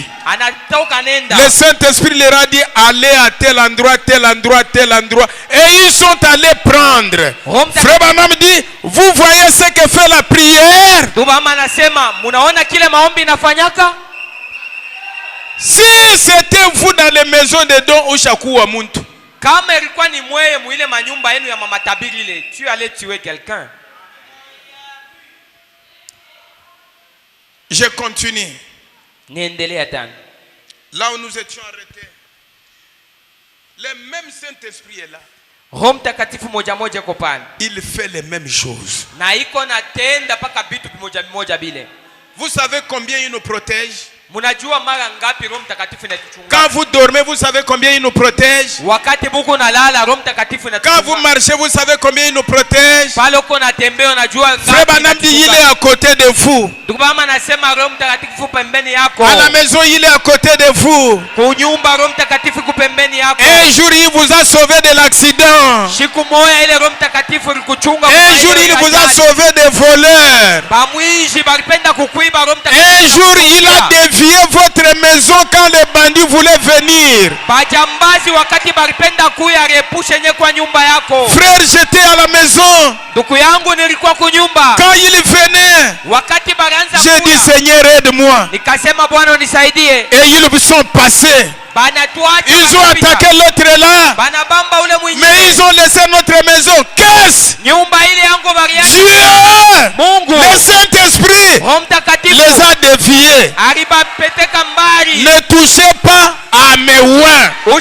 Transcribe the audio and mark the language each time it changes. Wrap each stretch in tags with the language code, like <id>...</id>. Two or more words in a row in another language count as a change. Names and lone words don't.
<fr>Le Saint-Esprit leur a dit allez à tel endroit, tel endroit, tel endroit. Et ils sont allés prendre. Frère Branham dit, vous voyez ce que fait la prière? Si c'était vous dans les maisons de dons</fr> <sw>Ushakuwa Muntu, kama ilikuwa ni mweye muile manyumba yenu ya mama tabiri ile,</sw> <fr>tu allais tuer quelqu'un. Je continue.</fr> <sw>Niendelea tena.</sw> <fr>Là où nous étions arrêtés, le même Saint-Esprit est là.</fr> <sw>Roho Mtakatifu moja moja kwa pale.</sw> <fr>Il fait les mêmes choses.</fr> <sw>Na iko na tenda paka vitu moja moja bile.</sw> <fr>Vous savez combien il nous protège?</fr> <sw>Munajua mara ngapi Roho Mtakatifu inatuchunga?</sw> <fr>Quand vous dormez, vous savez combien il nous protège?</fr> <sw>Wakati buko nalala, Roho Mtakatifu inatuchunga.</sw> <fr>Quand vous marchez, vous savez combien il nous protège?</fr> <sw>Pale uko natembea unajua ngapi?</sw> <fr>Frère Branham dit il est à côté de vous.</fr> <sw>Tukubama nasema Roho Mtakatifu pembeni yako.</sw> <fr>À la maison, il est à côté de vous.</fr> <sw>Kunyumba Roho Mtakatifu pembeni yako.</sw> <fr>Un jour il vous a sauvé de l'accident.</fr> <sw>Siku moja ile Roho Mtakatifu alikuchunga.</sw> <fr>Un jour il vous a sauvé des voleurs.</fr> <sw>Bamwishi balipenda kukuiba Roho Mtakatifu.</sw> <fr>Un jour il a dévié votre maison quand les bandits voulaient venir.</fr> <sw>Bajambazi wakati balipenda kuya repushe nye kwa nyumba yako.</sw> <fr>Frère, j'étais à la maison.</fr> <sw>Ndugu yangu nilikuwa kunyumba.</sw> <fr>Quand il venait,</fr> <sw>wakati baranza</sw> <fr>j'ai dit Seigneur aide-moi.</fr> <sw>Nikasema Bwana unisaidie.</sw> <fr>Et ils sont passés. Ils ont attaqué l'autre là. Mais ils ont laissé notre maison. Qu'est-ce? Dieu, le Saint-Esprit les a déviés. Ne touchez pas à mes oins.</fr>